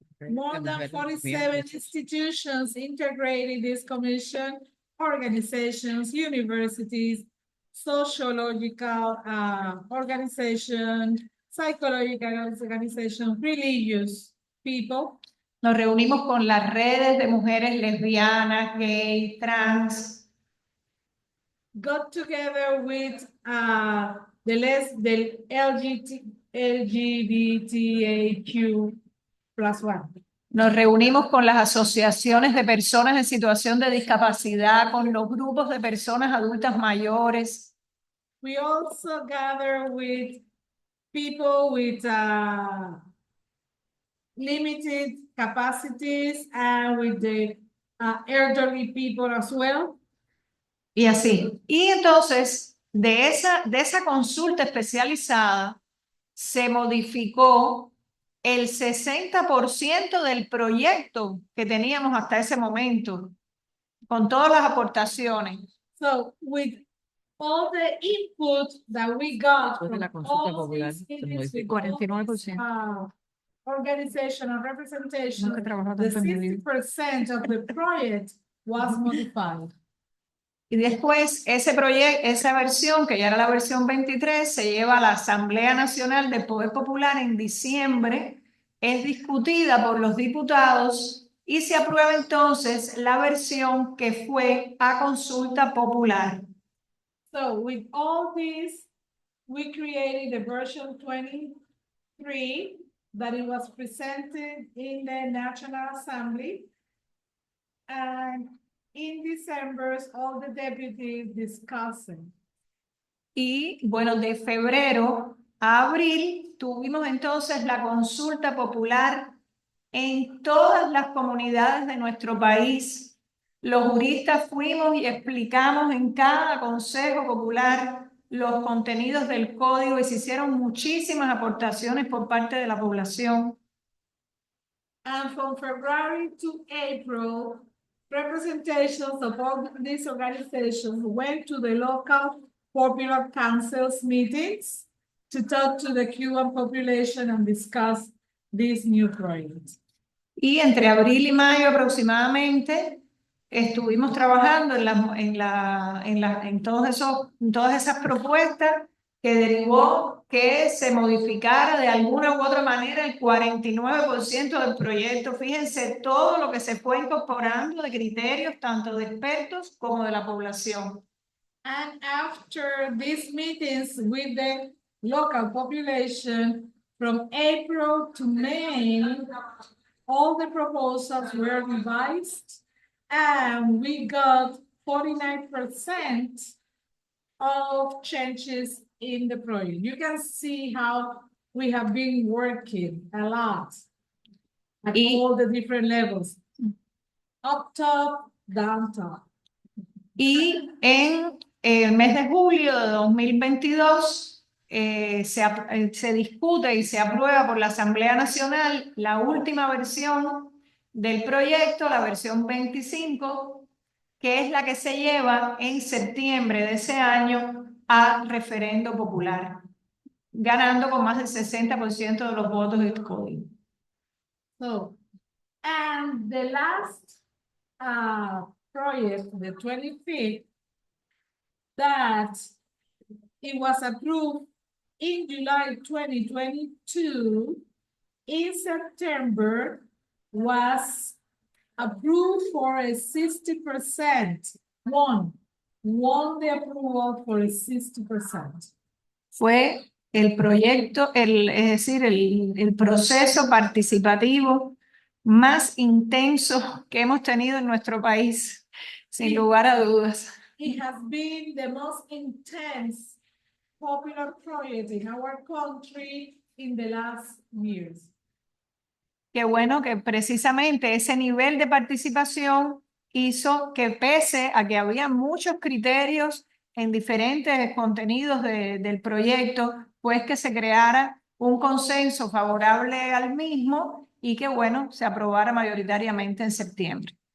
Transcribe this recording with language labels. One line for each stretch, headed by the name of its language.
English: More than 47 institutions integrated this commission, organizations, universities, sociological organization, psychological organization, religious people.
Spanish: Nos reunimos con las redes de mujeres lesbianas, gay, trans.
English: Got together with the LGBTQ+1.
Spanish: Nos reunimos con las asociaciones de personas en situación de discapacidad, con los grupos de personas adultas mayores.
English: We also gather with people with limited capacities and with the elderly people as well.
Spanish: Y así. Y entonces, de esa consulta especializada, se modificó el 60% del proyecto que teníamos hasta ese momento, con todas las aportaciones.
English: So, with all the input that we got from all these meetings with all these, organizational representation, the 60% of the project was modified.
Spanish: Y después esa versión, que ya era la versión 23, se lleva a la Asamblea Nacional del Poder Popular en diciembre, es discutida por los diputados y se aprueba entonces la versión que fue a consulta popular.
English: So with all this, we created the version 23 that it was presented in the National Assembly. And in December, all the deputies discussing.
Spanish: Y bueno, de febrero a abril tuvimos entonces la consulta popular en todas las comunidades de nuestro país. Los juristas fuimos y explicamos en cada consejo popular los contenidos del código y se hicieron muchísimas aportaciones por parte de la población.
English: And from February to April, representations of all these organizations went to the local popular councils meetings to talk to the Cuban population and discuss this new project.
Spanish: Y entre abril y mayo aproximadamente estuvimos trabajando en todas esas propuestas que derivó que se modificara de alguna u otra manera el 49% del proyecto. Fíjense todo lo que se fue incorporando de criterios tanto de expertos como de la población.
English: And after these meetings with the local population, from April to May, all the proposals were revised and we got 49% of changes in the project. You can see how we have been working a lot at all the different levels, up top, down top.
Spanish: Y en el mes de julio de 2022 se discute y se aprueba por la Asamblea Nacional la última versión del proyecto, la versión 25, que es la que se lleva en septiembre de ese año a referendo popular, ganando con más del 60% de los votos del código.
English: So, and the last project, the 25th, that it was approved in July 2022, in September was approved for a 60%. Won the approval for a 60%.
Spanish: Fue el proyecto, es decir, el proceso participativo más intenso que hemos tenido en nuestro país, sin lugar a dudas.
English: It has been the most intense popular project in our country in the last years.
Spanish: Qué bueno que precisamente ese nivel de participación hizo que, pese a que había muchos criterios en diferentes contenidos del proyecto, pues que se creara un consenso favorable al mismo y que, bueno, se aprobara mayoritariamente en septiembre.